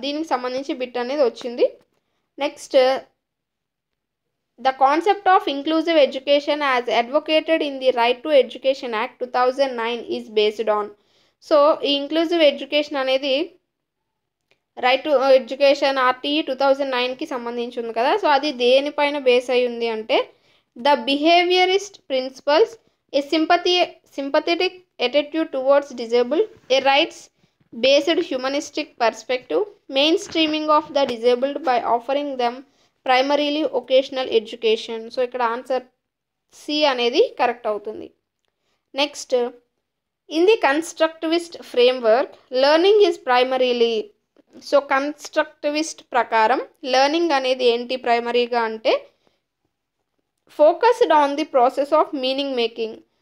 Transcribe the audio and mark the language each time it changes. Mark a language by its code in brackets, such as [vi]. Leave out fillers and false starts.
[te] దీనికి సంబంధించి బిట్ అనేది వచ్చింది. [en] Next, the concept of inclusive education as advocated in the right to education act 2009 is based on. [te] So ఈ inclusive education అనేది right to education RTE 2009కి సంబంధించి ఉంది కదా. సో అది దేనిపైన బేస్ అయి ఉంది అంటే [en] The behaviourist principles, a sympathetic attitude towards disabled, a rights-based humanistic perspective, mainstreaming of the disabled by offering them primarily occasional education. [te] So ఇక్కడ ఆన్సర్ C అనేది కరెక్ట్ అవుతుంది. [en] Next, in the constructivist framework learning is primarily. [te] So constructivist ప్రకారం learning అనేది ఏంటి ప్రైమరీగా అంటే focused on the process of meaning making.